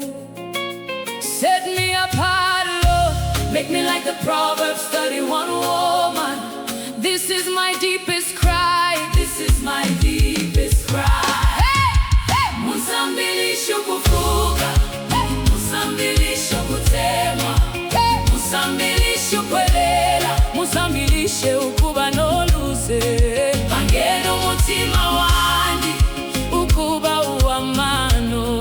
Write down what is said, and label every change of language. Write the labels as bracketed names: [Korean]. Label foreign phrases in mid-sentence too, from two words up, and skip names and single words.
[English] Set me apart, Lord, make me like the Proverbs 31 woman. This is my deepest cry, this is my deepest cry. [Bemba] Musambilishe ukufuka, musambilishe ukutema, musambilishe ukwelela, musambilishe ukuba noluse. Pangeni umutima wandi, ukuba uwamano.